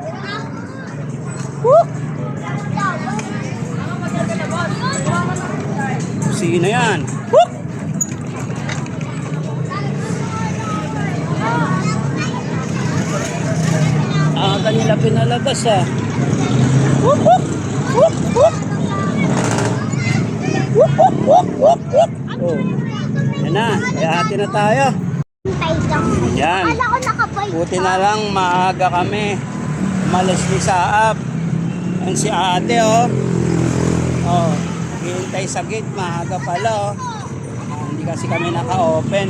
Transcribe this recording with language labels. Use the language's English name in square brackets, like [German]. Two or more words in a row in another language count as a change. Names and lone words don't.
[Filipino] Hook! Busina yan. Hook! Aga nila pinalabas, ah. Whoop, whoop! Whoop, whoop! Whoop, whoop, whoop, whoop, whoop! Oh. Yan na, kaya hati na tayo. Yan. Buti na lang maaga kami. Umalis ni Saab. Yan si ate, oh. Oh, naghihintay sa gate. Maaga pala, oh. Hindi kasi kami naka-open.